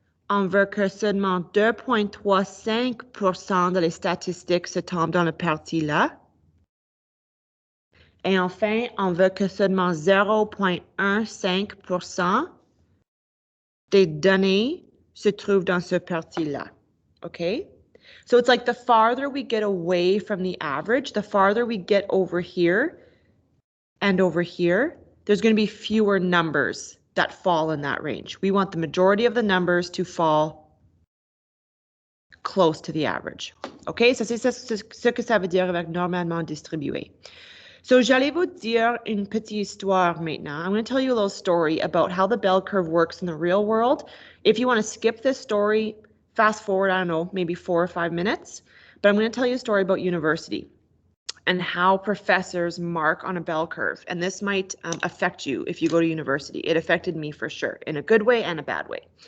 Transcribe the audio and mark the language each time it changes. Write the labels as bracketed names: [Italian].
[French] On veut que seulement 2,35% de les statistiques se tombent dans la partie là. Et enfin, on veut que seulement 0,15% des données se trouvent dans ce partie-là. OK? [English] So it's like the farther we get away from the average, the farther we get over here and over here, there's going to be fewer numbers that fall in that range. We want the majority of the numbers to fall close to the average. OK? [French] Ça, c'est ce que ça veut dire avec normalement distribué. So, j'allais vous dire une petite histoire maintenant. [English] I'm going to tell you a little story about how the bell curve works in the real world. If you want to skip this story, fast forward, I don't know, maybe 4 or 5 minutes. But I'm going to tell you a story about university and how professors mark on a bell curve. And this might affect you if you go to university. It affected me for sure, in a good way and a bad way.